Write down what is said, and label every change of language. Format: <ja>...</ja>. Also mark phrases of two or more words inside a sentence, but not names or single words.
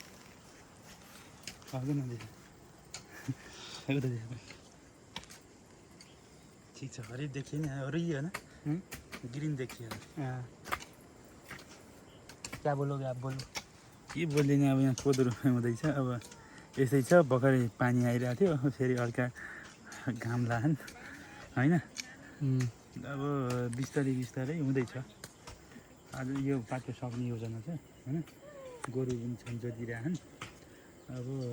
<ne>आगे ना ठीक छ हरित देखिए नि हरियो है ना ग्रीन देखिए</ne> <hi>क्या बोलोगे आप बोलो</hi> <ne>के बोलिने अब यहाँ कोदो रोप्नु हुँदैछ अब यसै छ भर्खरै पानी आइरहेको थियो फेरि हल्का घाम लाग्यो हैन अब बिस्तारै बिस्तारै हुँदैछ आज यो बाटो सक्ने योजना छ हैन गोरु पनि छन् जोतिरहेछन् अब</ne>